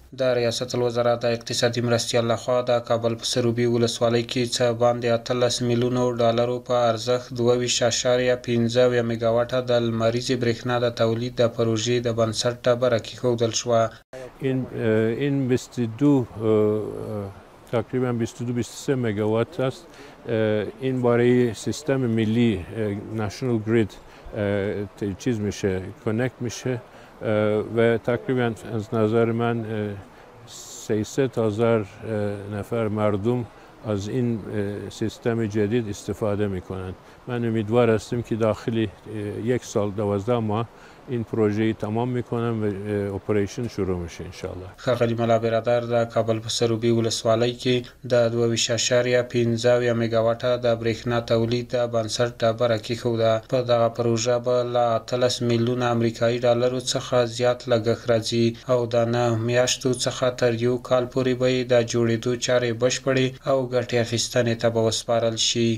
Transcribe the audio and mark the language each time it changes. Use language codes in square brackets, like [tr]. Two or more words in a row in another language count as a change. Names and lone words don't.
[ps] د ریاست الوزرا د اقتصادي مرستیال لخوا د کابل په سروبي ولسوالۍ کې څه باندې 18 میلیونو ډالرو په ارزښت 22.15 میګاواټه د لمریزې برېښنا د تولید د پروژې د بنسټ ډبره کېښودل شوه. [fa] این 22 تقریبا 22-23 مگاوات است. این برای سیستم ملی [en] national grid [fa] چیز میشه، کانکت میشه و تقریبا از نظر من 300,000 نفر مردم از این سیستم جدید استفاده میکنند. من امیدوار هستم که داخل یک سال 12 ماه این پروژه تمام میکنم و اپریشن شروع میشه [ar] ان شاء الله. [ps] ښاغلي ملا برادر د کابل په سروبي ولسوالۍ کې د 22.15 میګاواټه د برېښنا تولید د بنسټ ډبره کېښوده. په دغه پروژه به له 18 میلیونه امریکایي ډالرو څخه زیات لګښت راځي او د 9 میاشتو څخه تر 1 کال پورې به یې د جوړېدو چارې بشپړې او ګټې اخیستنې ته به وسپارل شي.